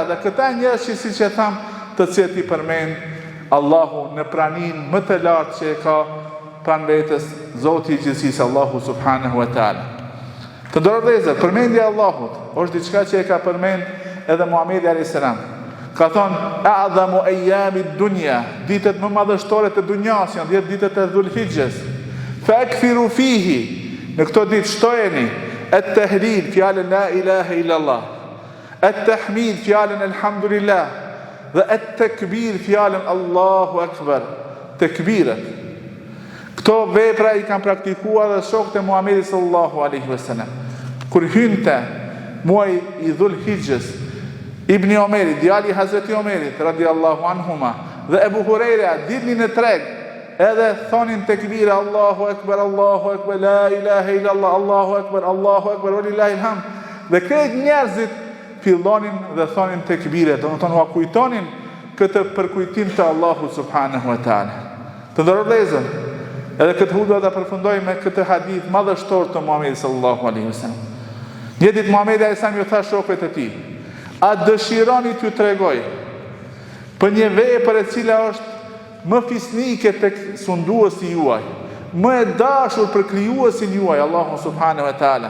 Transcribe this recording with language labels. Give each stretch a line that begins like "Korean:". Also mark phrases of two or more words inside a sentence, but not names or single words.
Albanian: Dhe këta njerëz që siç e tham, të cilët i përmend Allahu në praninë më të lartë që e ka pranë vetes Zoti i gjithësisë
Arabic: الله سبحانه وتعالى.
Albanian: Të nderuar vëllezër, përmendja e Allahut është diçka që e ka përmend edhe Muhamedi
Arabic: عليه السلام.
Albanian: Ka thonë,
Arabic: أعظم أيام الدنيا,
Albanian: ditët më madhështore të dunjas janë 10 ditët e Dhul-Hijjes.
Arabic: فأكثروا فيه,
Albanian: në këto ditë shtojeni at-tahlil, fjalën
Arabic: لا إله إلا الله,
Albanian: at-tahmid, fjalën alhamdulillah, dhe at-takbir, fjalën
Arabic: الله أكبر,
Albanian: tekbiret. Këto vepra i kanë praktikuar dhe shokët e Muhamedit
Arabic: صلى الله عليه وسلم.
Albanian: Kur hynte muaji i Dhul-Hijjes, Ibni Omeri, djali Hazreti Omerit,
Arabic: رضي الله عنهما,
Albanian: dhe Ebu Hurejra, dilnin në treg, edhe thonin tekbira,
Arabic: الله أكبر لا إله إلا الله الله أكبر ولله الحمد.
Albanian: Dhe krejt njerëzit fillonin dhe thonin tekbire, do në tonë kujtonin këtë përkujtim të Allahu
Arabic: سبحانه وتعالى.
Albanian: Të nderuar vëllezër, edhe këtë hudba dhe përfundoj me këtë hadith madhështor të Muhamedit
Arabic: صلى الله عليه وسلم.
Albanian: Një ditë Muhamedi
Arabic: عليه السلام
Albanian: ju tha shokëve të tij, a dëshironi t'ju tregoj për një vepër e cila është më fisnike tek sunduesi juaj, më e dashur për krijuesin juaj,
Arabic: الله سبحانه وتعالى.